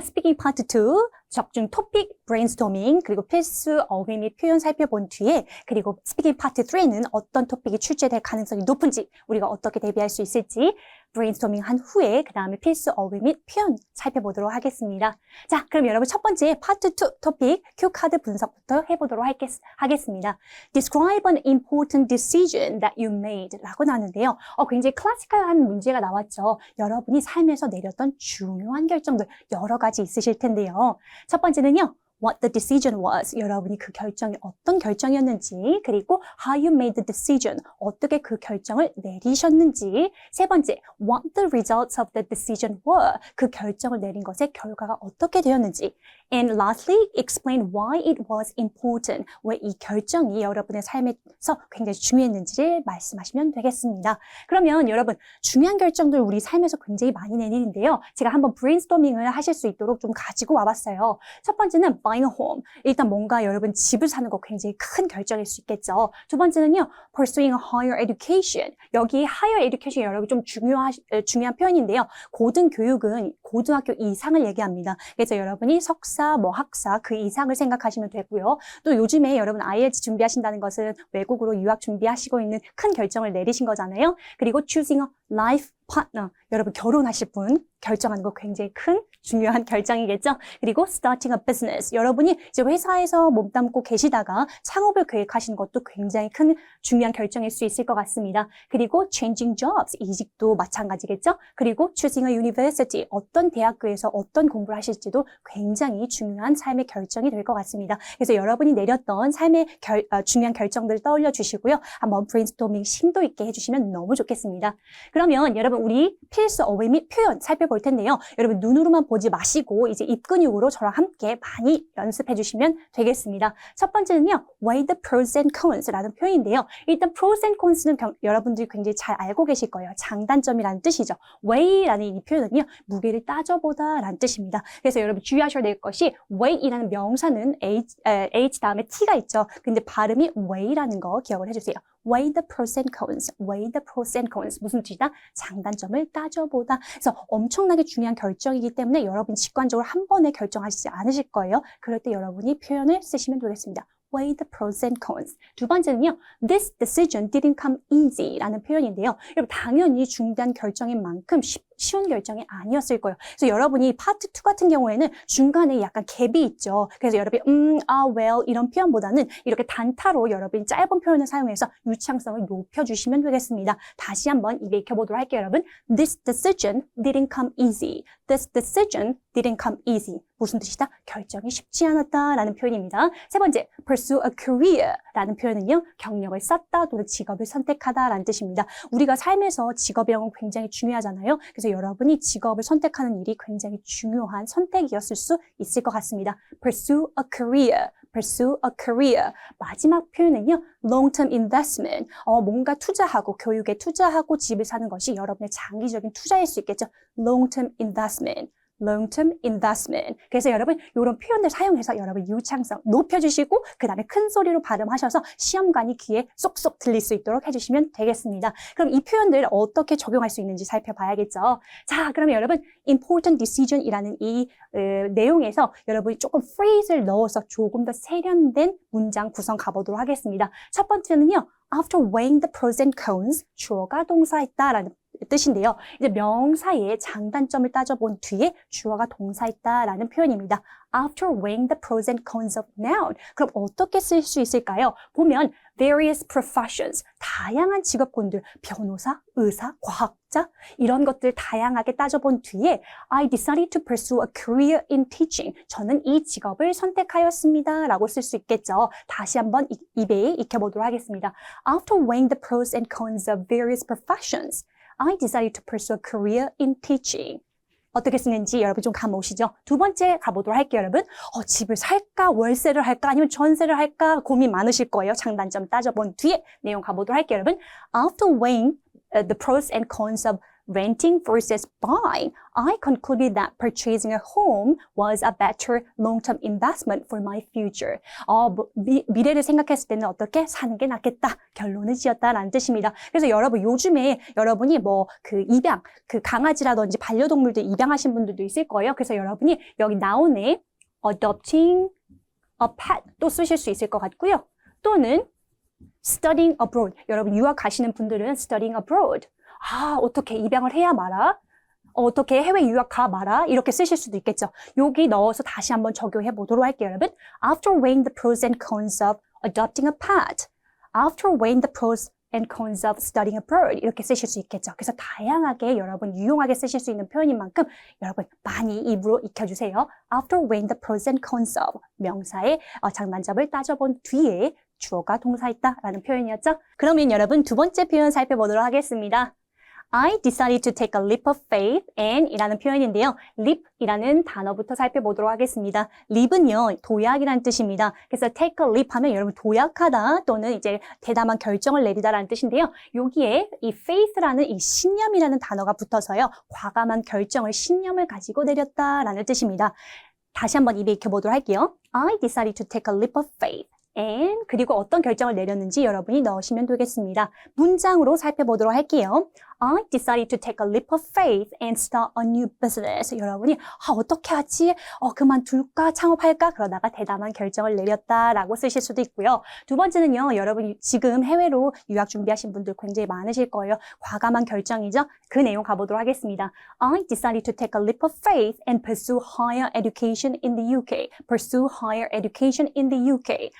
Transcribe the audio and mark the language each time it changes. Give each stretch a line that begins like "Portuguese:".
Korean: 스피킹 파트 2 적중 토픽 브레인스토밍 그리고 필수 어휘 및 표현 살펴본 뒤에 그리고 스피킹 파트 3는 어떤 토픽이 출제될 가능성이 높은지 우리가 어떻게 대비할 수 있을지 브레인스토밍 한 후에 그 다음에 필수 어휘 및 표현 살펴보도록 하겠습니다. 자, 그럼 여러분 첫 번째 파트 2 토픽 큐카드 분석부터 해보도록 하겠습니다.
English: Describe an important decision that you made
Korean: 라고 나오는데요. 굉장히 클래시컬한 문제가 나왔죠. 여러분이 삶에서 내렸던 중요한 결정들 여러 가지 있으실 텐데요. 첫 번째는요.
English: What the decision was.
Korean: 여러분이 그 결정이 어떤 결정이었는지 그리고
English: how you made the decision.
Korean: 어떻게 그 결정을 내리셨는지 세 번째,
English: what the results of the decision were.
Korean: 그 결정을 내린 것의 결과가 어떻게 되었는지
English: and lastly, explain why it was important.
Korean: 왜 이 결정이 여러분의 삶에서 굉장히 중요했는지를 말씀하시면 되겠습니다. 그러면 여러분 중요한 결정들 우리 삶에서 굉장히 많이 내리는데요. 제가 한번 브레인스토밍을 하실 수 있도록 좀 가지고 와봤어요. 첫 번째는
English: buying a home.
Korean: 일단 뭔가 여러분 집을 사는 거 굉장히 큰 결정일 수 있겠죠. 두 번째는요.
English: pursuing a higher education.
Korean: 여기
English: higher education
Korean: 여러분 좀 중요한 표현인데요. 고등교육은 고등학교 이상을 얘기합니다. 그래서 여러분이 석사, 학사 그 이상을 생각하시면 되고요. 또 요즘에 여러분 IELTS 준비하신다는 것은 외국으로 유학 준비하시고 있는 큰 결정을 내리신 거잖아요.
English: 그리고 choosing a life partner.
Korean: 여러분 결혼하실 분 결정하는 거 굉장히 큰 중요한 결정이겠죠.
English: 그리고 starting a business.
Korean: 여러분이 이제 회사에서 몸담고 계시다가 창업을 계획하시는 것도 굉장히 큰 중요한 결정일 수 있을 것 같습니다.
English: 그리고 changing jobs.
Korean: 이직도 마찬가지겠죠.
English: 그리고 choosing a university.
Korean: 어떤 대학교에서 어떤 공부를 하실지도 굉장히 중요한 삶의 결정이 될 것 같습니다. 그래서 여러분이 내렸던 삶의 중요한 결정들을 떠올려 주시고요. 한번 브레인스토밍 심도 있게 해주시면 너무 좋겠습니다. 그러면 여러분 우리 필수 어휘 및 표현 살펴볼 텐데요. 여러분 눈으로만 보지 마시고 이제 입근육으로 저랑 함께 많이 연습해 주시면 되겠습니다. 첫 번째는요.
English: weigh the pros and cons
Korean: 라는 표현인데요. 일단 pros and cons는 여러분들이 굉장히 잘 알고 계실 거예요. 장단점이라는 뜻이죠. weigh라는 이 표현은요. 무게를 따져보다 라는 뜻입니다. 그래서 여러분 주의하셔야 될 것이 weight이라는 명사는 H 다음에 T가 있죠. 근데 발음이 weigh라는 거 기억을 해주세요.
English: weigh the pros and cons, weigh the pros and cons.
Korean: 무슨 뜻이다? 장단점을 따져보다. 그래서 엄청나게 중요한 결정이기 때문에 여러분 직관적으로 한 번에 결정하시지 않으실 거예요. 그럴 때 여러분이 표현을 쓰시면 되겠습니다.
English: weigh the pros and cons.
Korean: 두 번째는요.
English: This decision didn't come easy
Korean: 라는 표현인데요. 여러분 당연히 중요한 결정인 만큼 쉬운 결정이 아니었을 거예요. 그래서 여러분이 파트 2 같은 경우에는 중간에 약간 갭이 있죠. 그래서 여러분이 well 이런 표현보다는 이렇게 단타로 여러분이 짧은 표현을 사용해서 유창성을 높여주시면 되겠습니다. 다시 한번 입에 익혀보도록 할게요, 여러분.
English: This decision didn't come easy. This decision didn't come easy.
Korean: 무슨 뜻이다? 결정이 쉽지 않았다라는 표현입니다. 세 번째,
English: pursue a career
Korean: 라는 표현은요. 경력을 쌓다 또는 직업을 선택하다라는 뜻입니다. 우리가 삶에서 직업이라는 건 굉장히 중요하잖아요. 그래서 여러분이 직업을 선택하는 일이 굉장히 중요한 선택이었을 수 있을 것 같습니다.
English: Pursue a career. Pursue a career.
Korean: 마지막 표현은요.
English: long-term investment.
Korean: 뭔가 투자하고 교육에 투자하고 집을 사는 것이 여러분의 장기적인 투자일 수 있겠죠.
English: long-term investment. long-term investment.
Korean: 그래서 여러분 이런 표현들 사용해서 여러분 유창성 높여주시고 그 다음에 큰 소리로 발음하셔서 시험관이 귀에 쏙쏙 들릴 수 있도록 해주시면 되겠습니다. 그럼 이 표현들 어떻게 적용할 수 있는지 살펴봐야겠죠. 자, 그러면 여러분
English: important decision
Korean: 이라는 이 내용에서 여러분이 조금 phrase를 넣어서 조금 더 세련된 문장 구성 가보도록 하겠습니다. 첫 번째는요.
English: After weighing the pros and cons,
Korean: 주어가 동사했다라는 뜻인데요. 이제 명사의 장단점을 따져본 뒤에 주어가 동사했다라는 표현입니다.
English: After weighing the pros and cons of noun.
Korean: 그럼 어떻게 쓸 수 있을까요? 보면
English: various professions,
Korean: 다양한 직업군들, 변호사, 의사, 과학자 이런 것들 다양하게 따져본 뒤에
English: I decided to pursue a career in teaching.
Korean: 저는 이 직업을 선택하였습니다. 라고 쓸 수 있겠죠. 다시 한번 입에 익혀보도록 하겠습니다.
English: After weighing the pros and cons of various professions, I decided to pursue a career in teaching.
Korean: 어떻게 쓰는지 여러분 좀 감 오시죠? 두 번째 가보도록 할게요, 여러분. 집을 살까, 월세를 할까, 아니면 전세를 할까 고민 많으실 거예요. 장단점 따져본 뒤에 내용 가보도록 할게요, 여러분.
English: After weighing the pros and cons of renting versus buying, I concluded that purchasing a home was a better long-term investment for my future.
Korean: 미래를 생각했을 때는 어떻게 사는 게 낫겠다. 결론을 지었다라는 뜻입니다. 그래서 여러분 요즘에 여러분이 그 입양, 그 강아지라든지 반려동물들 입양하신 분들도 있을 거예요. 그래서 여러분이 여기 나오네
English: adopting a pet
Korean: 또 쓰실 수 있을 것 같고요.
English: 또는 studying abroad.
Korean: 여러분 유학 가시는 분들은
English: studying abroad.
Korean: 어떻게 입양을 해야 마라? 어떻게 해외 유학 가 마라? 이렇게 쓰실 수도 있겠죠. 여기 넣어서 다시 한번 적용해 보도록 할게요, 여러분.
English: After weighing the pros and cons of adopting a pet. After weighing the pros and cons of studying abroad.
Korean: 이렇게 쓰실 수 있겠죠. 그래서 다양하게 여러분 유용하게 쓰실 수 있는 표현인 만큼 여러분 많이 입으로 익혀주세요.
English: After weighing the pros and cons of.
Korean: 명사의 장단점을 따져본 뒤에 주어가 동사있다라는 표현이었죠. 그러면 여러분 두 번째 표현 살펴보도록 하겠습니다.
English: I decided to take a leap of faith and
Korean: 이라는 표현인데요. leap이라는 단어부터 살펴보도록 하겠습니다. leap은요, 도약이라는 뜻입니다. 그래서 take a leap 하면 여러분 도약하다 또는 이제 대담한 결정을 내리다라는 뜻인데요. 여기에 이 faith라는 이 신념이라는 단어가 붙어서요. 과감한 결정을 신념을 가지고 내렸다라는 뜻입니다. 다시 한번 입에 익혀보도록 할게요.
English: I decided to take a leap of faith.
Korean: and 그리고 어떤 결정을 내렸는지 여러분이 넣으시면 되겠습니다. 문장으로 살펴보도록 할게요.
English: I decided to take a leap of faith and start a new business.
Korean: 여러분이 어떻게 하지? 그만둘까? 창업할까? 그러다가 대담한 결정을 내렸다라고 쓰실 수도 있고요. 두 번째는요. 여러분 지금 해외로 유학 준비하신 분들 굉장히 많으실 거예요. 과감한 결정이죠. 그 내용 가보도록 하겠습니다.
English: I decided to take a leap of faith and pursue higher education in the UK. Pursue higher education in the UK.